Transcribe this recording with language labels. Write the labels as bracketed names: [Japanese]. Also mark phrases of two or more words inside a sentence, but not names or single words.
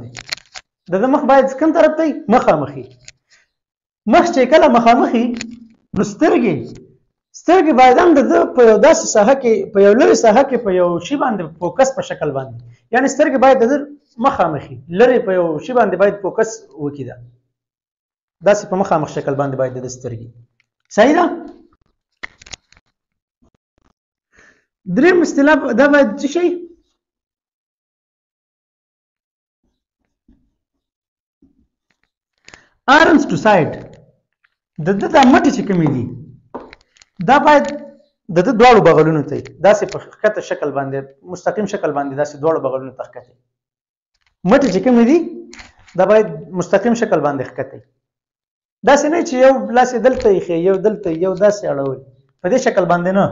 [Pashto] د مخ باید کوم طرف ته مخامخي. مخ چې کله مخامخي نو سترګې باید هم د په یو داسې ساحه کې په یو لرې ساحه کې په یو شي باندې فوکس په شکل باندې، یعنی سترګې باید د مخامخي لرې په یو شي باندې باید فوکس وکړي. داسې په مخامخ شکل باندې باید د سترګې. صحیح ده؟ دریم اصطلاح دا باید څه شي؟ [English] arms to side. [Pashto] د مټې چې کومې دي دا باید د دواړو بغلونو ته داسې په ښکته شکل باندې مستقیم شکل باندې داسې دواړو بغلونو ته ښکته. مټې چې کومې دي دا باید مستقیم شکل باندې ښکته. داسې نه چې یو لاس یې دلته ایښی یو دلته یو داسې اړول، په دې شکل باندې نه.